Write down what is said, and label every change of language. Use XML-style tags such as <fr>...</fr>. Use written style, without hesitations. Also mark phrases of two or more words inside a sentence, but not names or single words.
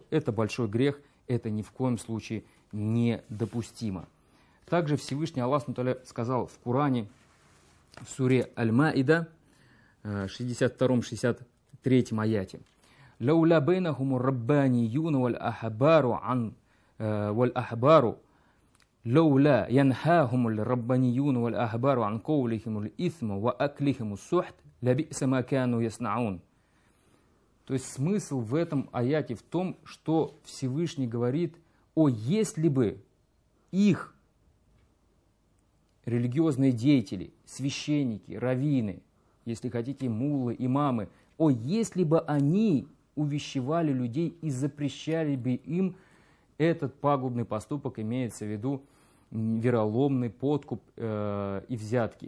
<ru>Это большой грех, это ни в коем случае недопустимо. Также Всевышний Аллах сказал в Коране, в суре Аль-Маида, 62-63 аяте:</ru> <ar>«لولا بينهم الربانيون والأحبار لولا ينهاهم الربانيون والأحبار عن قولهم الإثم وأكلهم السحت لبئس ما كانوا يصنعون».</ar> <ru>То есть смысл в этом аяте в том, что Всевышний говорит: о, если бы их религиозные деятели, священники, раввины, если хотите, муллы, имамы, о, если бы они увещевали людей и запрещали бы им этот пагубный поступок, имеется в виду вероломный подкуп и взятки.</ru>